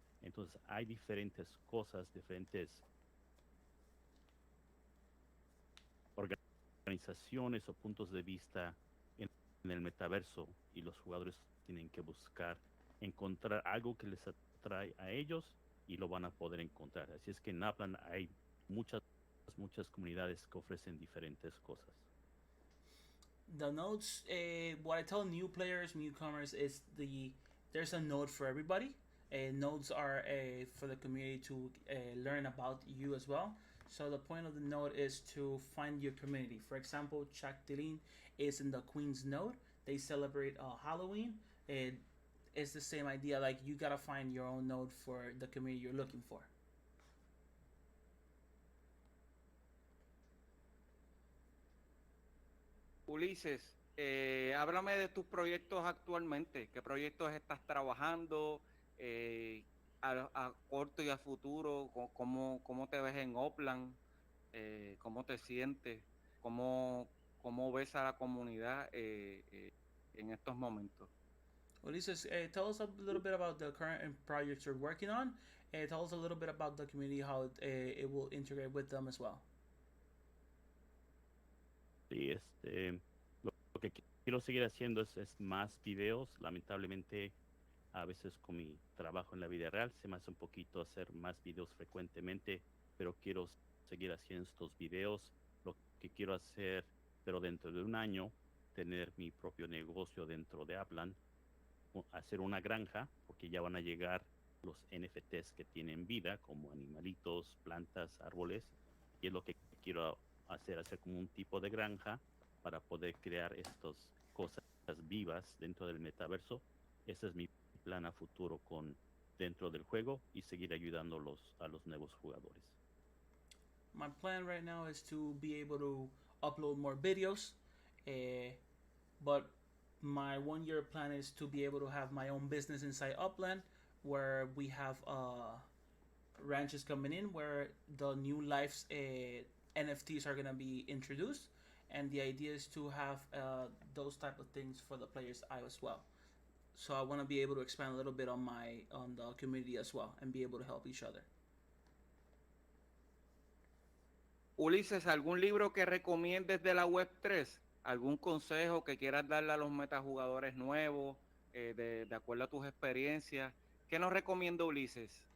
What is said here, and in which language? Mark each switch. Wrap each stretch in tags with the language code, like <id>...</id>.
<es>Entonces hay diferentes cosas, diferentes organizaciones o puntos de vista en el metaverso, y los jugadores tienen que buscar encontrar algo que les atrae a ellos, y lo van a poder encontrar. Así es que en Upland hay muchas comunidades que ofrecen diferentes cosas.</es> <en>The nodes, what I tell new players, newcomers, is there's a node for everybody. Nodes are for the community to learn about you as well. So the point of the node is to find your community. For example, Chactilin is in the Queen's node. They celebrate Halloween. It's the same idea. Like, you gotta find your own node for the community you're looking for.</en> <es>Ulises, Háblame de tus proyectos actualmente. ¿Qué proyectos estás trabajando? A corto y a futuro, ¿cómo te ves en Upland? ¿Cómo te sientes? ¿Cómo ves a la comunidad en estos momentos?</es> <en>Ulises, tell us a little bit about the current projects you're working on. Tell us a little bit about the community, how it will integrate with them as well.</en> <es>Sí, lo que quiero seguir haciendo es más videos. Lamentablemente, a veces con mi trabajo en la vida real se me hace un poquito hacer más videos frecuentemente, pero quiero seguir haciendo estos videos. Lo que quiero hacer, pero dentro de un año, tener mi propio negocio dentro de Aplan, hacer una granja, porque ya van a llegar los NFTs que tienen vida, como animalitos, plantas, árboles, y es lo que quiero hacer como un tipo de granja para poder crear estas cosas vivas dentro del metaverso. Ese es mi plan a futuro con dentro del juego y seguir ayudando a los nuevos jugadores.</es> <en>My plan right now is to be able to upload more videos, but my 1 year plan is to be able to have my own business inside Upland, where we have ranches coming in, where the new lives NFTs are gonna be introduced, and the idea is to have those type of things for the players as well. So I want to be able to expand a little bit on the community as well, and be able to help each other.</en> <es>Ulises, ¿algún libro que recomiendes de la Web3? ¿Algún consejo que quieras darle a los metajugadores nuevos, de acuerdo a tus experiencias? ¿Qué nos recomienda Ulises?</es>